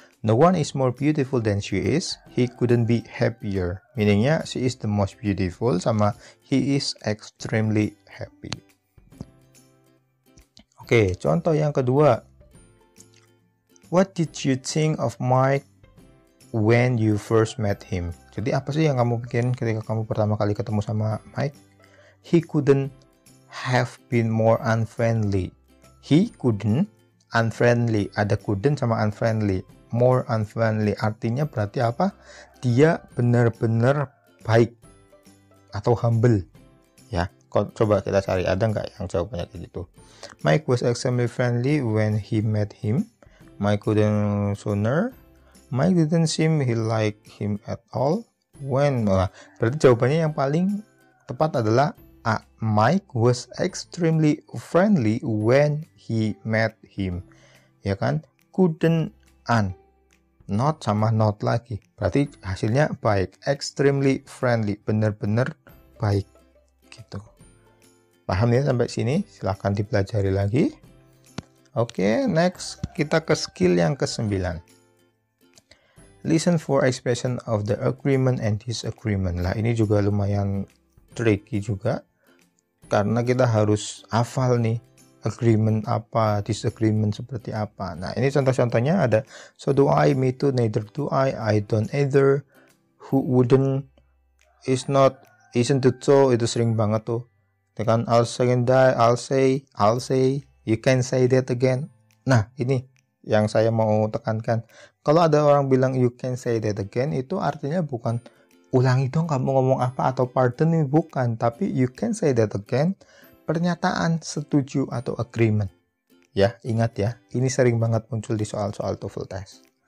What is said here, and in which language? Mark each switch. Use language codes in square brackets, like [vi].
[en] No one is more beautiful than she is. He couldn't be happier. Meaningnya she is the most beautiful [id] sama [en] he is extremely happy. [id] Oke, contoh yang kedua. [en] What did you think of Mike when you first met him? [id] Jadi apa sih yang kamu pikirin ketika kamu pertama kali ketemu sama Mike? [en] He couldn't have been more unfriendly. He couldn't, unfriendly. [id] Ada [en] couldn't sama unfriendly. More unfriendly. [id] Artinya berarti apa? Dia benar-benar baik atau humble. Ya, coba kita cari ada nggak yang jawabannya kayak gitu. [en] Mike was extremely friendly when he met him. Mike couldn't sooner. Mike didn't seem he like him at all when. [id] Berarti jawabannya yang paling tepat adalah A. [en] Mike was extremely friendly when he met him. [id] Ya kan? Couldn't an. Not sama not lagi. Berarti hasilnya baik. [en] Extremely friendly. [id] Benar-benar baik. Gitu. Paham ya sampai sini? Silahkan dipelajari lagi. Oke, next kita ke skill yang ke-9. [en] Listen for expression of the agreement and disagreement. [id] Lah, ini juga lumayan tricky juga. Karena kita harus hafal nih. Agreement apa, disagreement seperti apa. Nah, ini contoh-contohnya ada. [en] So do I, me too, neither do I don't either, who wouldn't, is not, isn't it so, [id] itu sering banget tuh. [en] Kan I'll second that, I'll say, you can say that again. [id] Nah, ini yang saya mau tekankan. Kalau ada orang bilang [en] you can say that again, [id] itu artinya bukan ulangi dong kamu ngomong apa atau pardon nih, bukan. Tapi [en] you can say that again, [id] pernyataan setuju atau agreement. Ya, ingat ya, ini sering banget muncul di soal-soal TOEFL test.